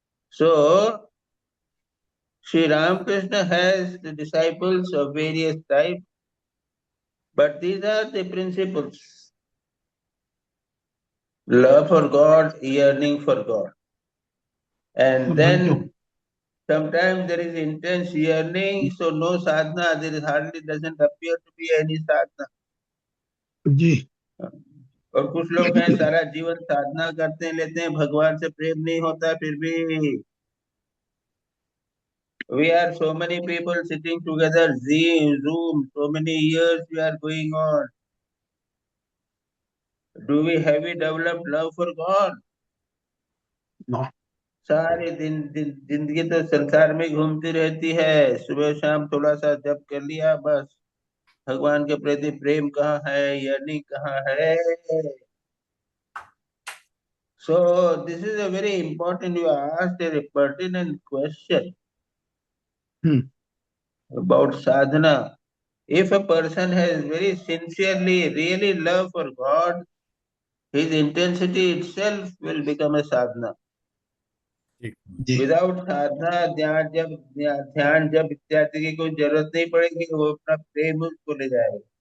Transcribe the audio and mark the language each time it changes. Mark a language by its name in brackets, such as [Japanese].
[English] So, Sri Ramakrishna has the disciples of various types, but these are the principles. Love for God, yearning for God. And then sometimes there is intense yearning, so no sadhana, there is hardly doesn't appear to be any sadhana. [Hindi] जी. और कुछ लोग हैं सारा जीवन साधना करते हैं, लेते हैं, भगवान से प्रेम नहीं होता फिर भी. [English] We are so many people sitting together, Zoom, so many years we are going on. Do we have we developed love for God? No. [Hindi] सारे दिन जिंदगी तो संसार में घूमती रहती है, सुबह शाम थोड़ा सा जप कर लिया बस. भगवान के प्रति प्रेम कहाँ है, yearning कहाँ है? [English] So this is a very important, you asked a pertinent question about sadhana. If a person has very sincerely, really love for God, his intensity itself will become a sadhana. Without sadhana, [Hindi] ध्यान जब इत्यादि की कोई जरूरत नहीं पड़ेगी, वो अपना प्रेम उसको ले जाएगा.